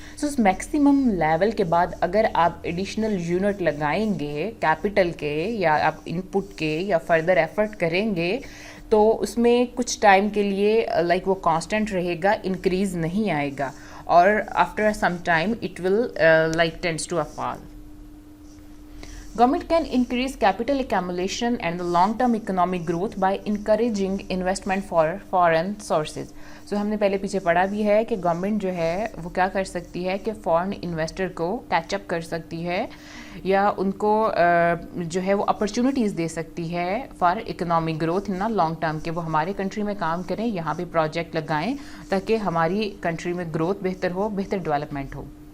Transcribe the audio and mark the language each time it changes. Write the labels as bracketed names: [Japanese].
[Hindi] सो उस maximum level के बाद अगर आप एडिशनल यूनिट लगाएंगे कैपिटल के या आप इनपुट के या फर्दर एफर्ट करेंगे तो उसमें कुछ टाइम के लिए लाइक वो कांस्टेंट रहेगा, इंक्रीज़ नहीं आएगा और [English] After some time it will like tends to a fall. Government can increase capital accumulation and the long-term economic growth by encouraging investment for foreign sources. [Hindi] So हमने पहले पीछे पढ़ा भी है कि गवर्नमेंट जो है वो क्या कर सकती है कि फॉरेन इन्वेस्टर को कैचअप कर सकती है या उनको जो है वो अपॉर्चुनिटीज़ दे सकती है [English] for economic growth in long term [Hindi] के वो हमारे कंट्री में काम करें, यहाँ पे प्रोजेक्ट लगाएं ताकि हमारी कंट्री में ग्रोथ बेहतर हो, बेहतर डेवलपमेंट हो.